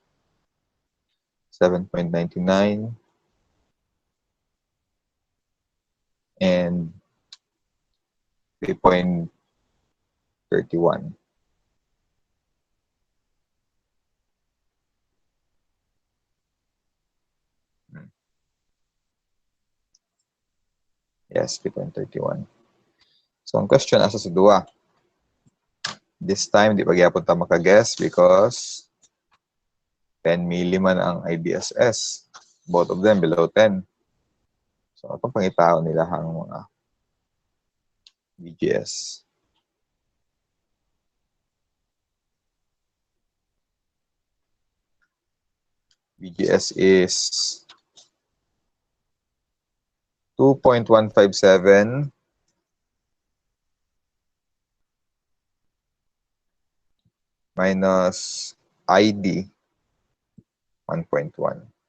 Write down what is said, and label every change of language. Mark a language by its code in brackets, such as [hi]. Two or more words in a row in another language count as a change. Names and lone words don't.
[en] 7.99 and 3.31. Yes, 3.31. So, [ceb] ang question asa sa duwa. [en] This time, [ceb] di pa gyapon ta maka-guess because 10 milli man ang IDSS. [en] Both of them below 10. So, [ceb] itong pangitao nila ang mga VGS. [en] VGS is 2.157 minus ID 1.1.